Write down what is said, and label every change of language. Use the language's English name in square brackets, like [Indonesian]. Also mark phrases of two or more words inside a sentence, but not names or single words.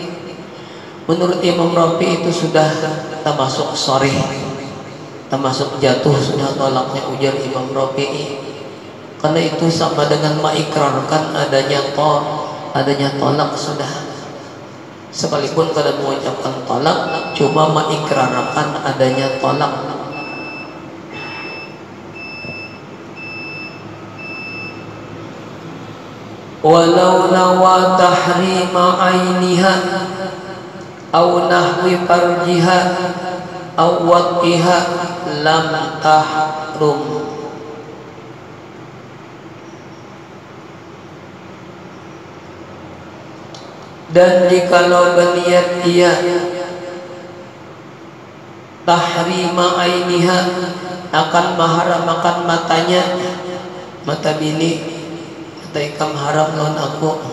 [Banjar] Menurut Imam Rafi'i itu sudah termasuk sharih, termasuk jatuh sudah tolaknya ujar Imam Rafi'i. Karena itu sama dengan mengikrarkan adanya tolak sudah. Sekalipun kada mengucapkan tolak, cuma mengikrarkan adanya tolak. [Arabic] ولو نوى تحريم عينها أو نحو فرجها أو وقيها لم تحرم. [Banjar] Dan jikalau berniat ia [Arabic] تحريم عينها [Banjar] akan maharamakan matanya, mata bini mata ikam haram lawan aku,